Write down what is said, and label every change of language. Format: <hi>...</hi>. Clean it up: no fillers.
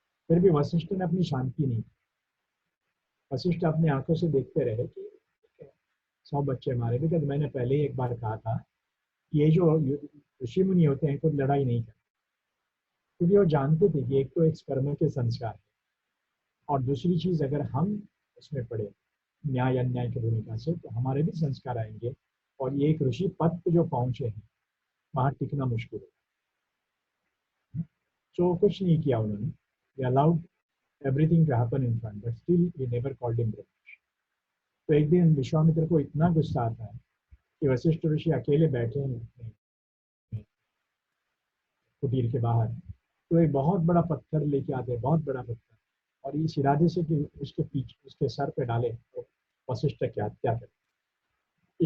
<hi>फिर भी वशिष्ठ ने अपनी शांति नहीं। वशिष्ठ अपनी आंखों से देखते रहे कि 100 बच्चे मारे, बिकॉज मैंने पहले ही एक बार कहा था कि ये जो ऋषि मुनि होते हैं खुद लड़ाई नहीं करते, क्योंकि वो जानते थे कि एक तो एक कर्म के संस्कार है, और दूसरी चीज अगर हम उसमें पड़े न्याय अन्याय की भूमिका से, तो हमारे भी संस्कार आएंगे, और ये एक ऋषि पद पे जो पहुंचे हैं वहां टिकना मुश्किल है। तो कुछ नहीं किया उन्होंने,</hi> <en>they allowed everything to happen in front, but still we never called him Brahmarshi.</en> <hi>तो एक दिन विश्वामित्र को इतना गुस्सा आता है कि वशिष्ठ ऋषि अकेले बैठे हैं कुटीर के बाहर, तो एक बहुत बड़ा पत्थर लेके आते हैं, बहुत बड़ा पत्थर, और इस इरादे से कि उसके पीछे उसके सर पे डाले तो वशिष्ठ की हत्या करे।</hi>